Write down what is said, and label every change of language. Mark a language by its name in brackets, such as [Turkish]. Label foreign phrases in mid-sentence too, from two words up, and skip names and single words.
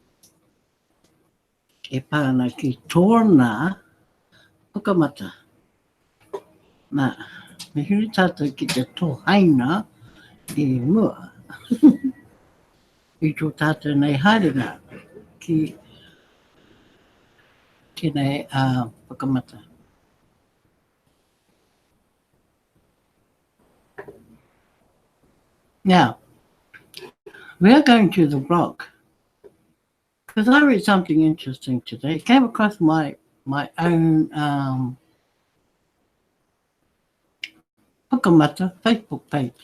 [Māori] E pāna ki tōna pukamata. Nā, me hiri tātou ki te tōhaina I mua. I tō tātou nei haringa ki tēnei pukamata. [English] Now, we are going to the blog. Because I read something interesting today. It came across my own Pukamata Facebook page.